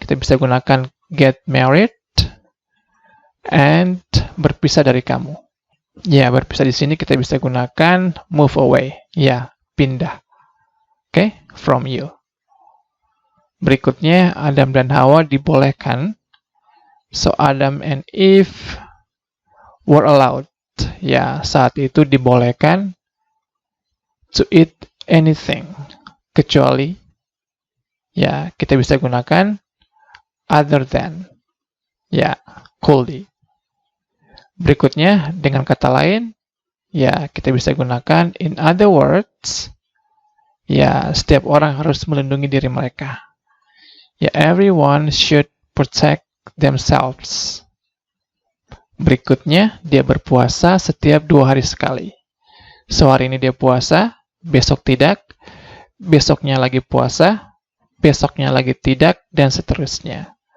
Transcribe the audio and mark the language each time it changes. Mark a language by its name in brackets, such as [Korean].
[Indonesian] Kita bisa gunakan [English] get married and [Indonesian] berpisah dari kamu. Ya, berpisah di sini kita bisa gunakan move away. Ya, pindah. Oke, from you. Berikutnya, Adam dan Hawa dibolehkan. [English] So, Adam and Eve were allowed. [Indonesian] Ya, saat itu dibolehkan [English] to eat anything, [Indonesian] kecuali, ya, kita bisa gunakan other than, ya, coolly. Berikutnya, dengan kata lain, ya, kita bisa gunakan in other words, ya, setiap orang harus melindungi diri mereka. [English] Ya, everyone should protect themselves. [Indonesian] Berikutnya, dia berpuasa setiap 2 hari sekali. So, hari ini dia puasa, besok tidak, besoknya lagi puasa, besoknya lagi tidak, dan seterusnya.